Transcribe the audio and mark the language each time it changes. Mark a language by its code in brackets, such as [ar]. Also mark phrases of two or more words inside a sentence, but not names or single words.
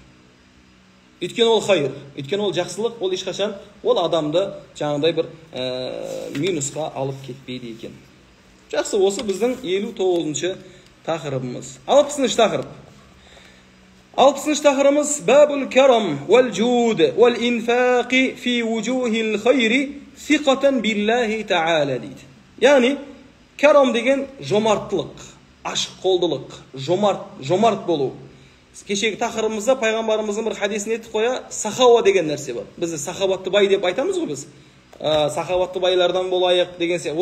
[kk] Өйткені ол хайыр, өйткені ол жақсылық, ол ешқашан ол адамды жаңағыдай бір минусқа алып кетпейді екен. Жақсы, осы біздің 59-шы тақырыбымыз. 60-шы тақырып. 60-шы тақырыбымыз [ar] باب الكرم والجود والإنفاق في وجوه الخير ثقة بالله تعالى [kk] дейді. Яғни карам деген жомарттылық, ашық қолдылық, жомарт болу. Кешегі тақырыбымызда пайғамбарымыздың бір хадисін естіп қоя, сахауа деген нәрсе бар. Біз сахауатты бай деп айтамыз ғой біз. Сахауатты байлардан болайық деген се.